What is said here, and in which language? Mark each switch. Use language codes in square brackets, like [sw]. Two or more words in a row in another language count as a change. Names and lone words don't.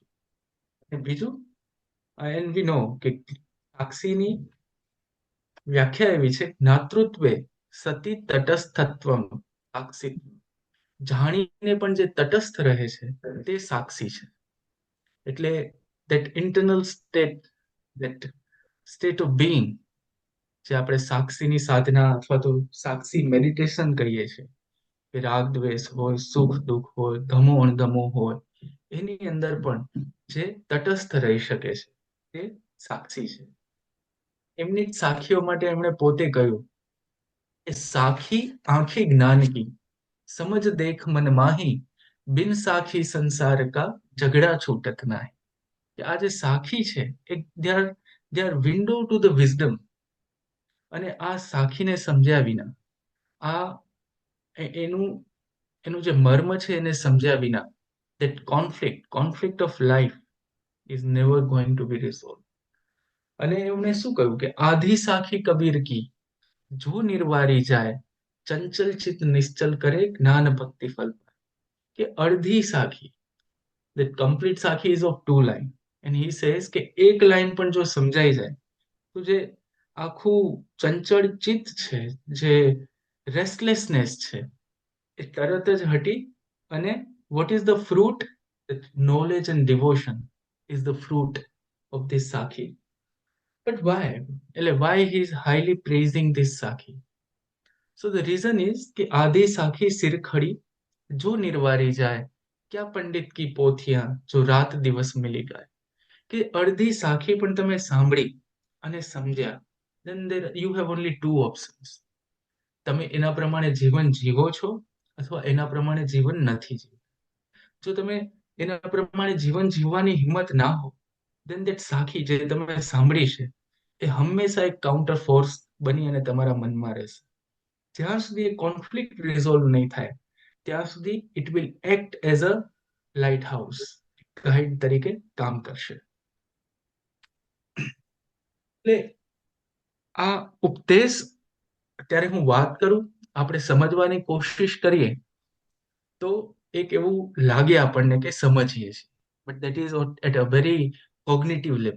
[gu] અને બીજું, [en] and we know [gu] કે સાક્ષીની વ્યાખ્યા એવી છે, [sa] ज्ञातृत्वे सती तटस्थत्वम साक्षी, [gu] જાણીને પણ જે તટસ્થ રહે છે તે સાક્ષી છે. [en] એટલે that internal state, that state of being, [gu] જે આપણે સાક્ષીની સાધના અથવા તો સાક્ષી મેડિટેશન કહીએ છીએ, કે રાગ દ્વેષ હોય, સુખ દુઃખ હોય, ગમો અણગમો હોય, એની અંદર પણ જે તટસ્થ રહી શકે છે તે સાક્ષી છે. એમની જ સાખીઓ માટે એમણે પોતે કહ્યું કે [hi] साखी आंखी ज्ञान की, समज देख मन माही, बिन साखी संसार का झगड़ा छूटत नाही. [gu] કે આ જે સાખી છે એ [en] they are window to the wisdom. [gu] અને આ સાખીને સમજ્યા વિના, આ એનું એનું જે મર્મ છે એને સમજ્યા વિના, [en] that conflict of life is never going to be resolved. [gu] અને એમણે શું કહ્યું કે [hi] आधी साखी कबीर की, जो निर्वारी जाय, चंचल चित निश्चल करे ज्ञान भक्ति फल. [gu] કે અડધી સાખી, [en] that complete સાખી is of 2 line, and he says [gu] કે એક લાઈન પણ જો સમજાઈ જાય તો જે આખું ચંચળ ચિત્ત છે, જે રેસ્ટલેસનેસ છે, એ તરત જ હટી. [en] અને what is the fruit? That knowledge and devotion is the fruit of this Sakhi. But why? Why he is highly praising this Sakhi? So the reason is [hi] કે आदि साखी सिर खड़ी, जो निर्वारी जाय, क्या पंडित की पोथिया, जो रात दिवस मिली गाय. [gu] કે અડધી સાખી પણ તમે સાંભળી અને સમજ્યા, [en] then there you have only two options. [gu] તમે એના પ્રમાણે જીવન જીવો છો અથવા એના પ્રમાણે જીવન નથી જીવતા. જો તમે એના પ્રમાણે જીવન જીવવાની હિંમત ના હો, [en] then that [gu] સાખી જે તમે સાંભળી છે એ હંમેશા એક [en] counter force [gu] બની અને તમારા મનમાં રહેશે. જ્યાં સુધી એ [en] conflict resolve [gu] નહીં થાય ત્યાં સુધી [en] it will act as a light house, [gu] ગાઈડ તરીકે કામ કરશે. એટલે આ ઉપદેશ અત્યારે હું વાત કરું, આપણે સમજવાની કોશિશ કરીએ તો એક એવું લાગે આપણને કે સમજીએ છીએ, [en] but that is at a very cognitive level.